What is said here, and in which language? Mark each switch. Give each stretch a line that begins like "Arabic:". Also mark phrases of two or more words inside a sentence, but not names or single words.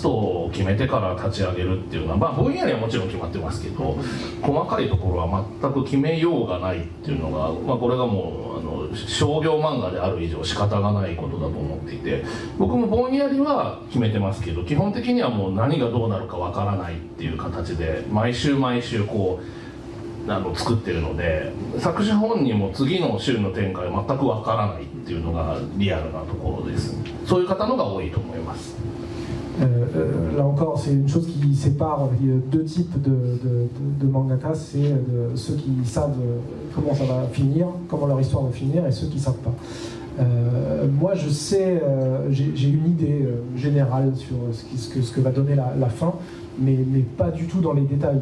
Japanese: トを決めてから立ち上げるっていうのは、まあぼんやりはもちろん決まってますけど、細かいところは全く決めようがないっていうのが、まあ、これがもう商業漫画である以上仕方がないことだと思っていて、僕もぼんやりは決めてますけど、基本的にはもう何がどうなるかわからないっていう形で毎週毎週こう作ってるので、作者本人も次の週の展開全くわからないっていうのがリアルなところです。そういう方のが多いと思います。
French: Là encore, c'est une chose qui sépare deux types de mangaka, c'est ceux qui savent comment ça va finir, comment leur histoire va finir, et ceux qui ne savent pas. Moi, je sais, j'ai une idée générale sur ce que va donner la fin, mais pas du tout dans les détails.